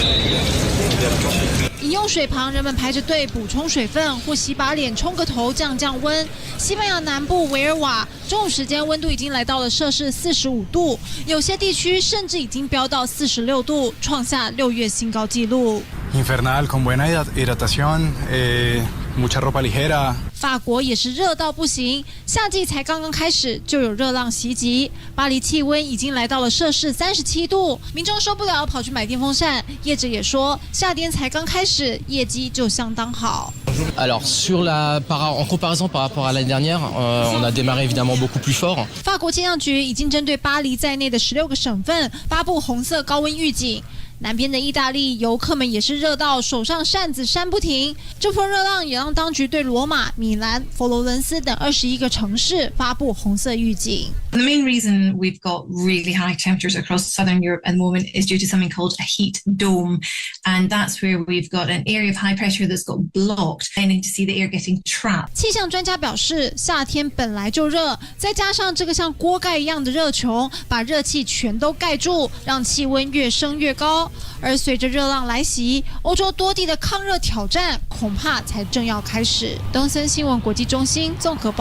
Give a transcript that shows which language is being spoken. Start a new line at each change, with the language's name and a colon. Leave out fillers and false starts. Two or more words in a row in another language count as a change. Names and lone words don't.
Chinese: 饮用水旁，人们排着队补充水分，或洗把脸、冲个头降温。西班牙南部维尔瓦中午时间温度已经来到了摄氏45度，有些地区甚至已经飙到46度，创下6月新高纪录。
Spanish: Infernal, con buena hidratación, mucha ropa ligera.
Chinese: 法国也是热到不行，夏季才刚刚开始就有热浪袭击，巴黎气温已经来到了摄氏37度，民众受不了跑去买电风扇。业者也说，夏天才刚开始，业绩就相当好。
French: Alors en comparaison par rapport à l'année dernière, on a démarré évidemment beaucoup plus fort.
Chinese: 法国气象局已经针对巴黎在内的16个省份发布红色高温预警。南边的意大利游客们也是热到手上扇子扇不停，这波热浪也让当局对罗马、米兰、佛罗伦斯等21个城市发布红色预警。
English: The main reason we've got really high temperatures across southern Europe at the moment is due to something called a heat dome, and that's where we've got an area of high pressure that's got blocked, tending to see the air getting trapped.
Chinese: 气象专家表示，夏天本来就热，再加上这个像锅盖一样的热球，把热气全都盖住，让气温越升越高。而随着热浪来袭，欧洲多地的抗热挑战恐怕才正要开始。东森新闻国际中心综合报。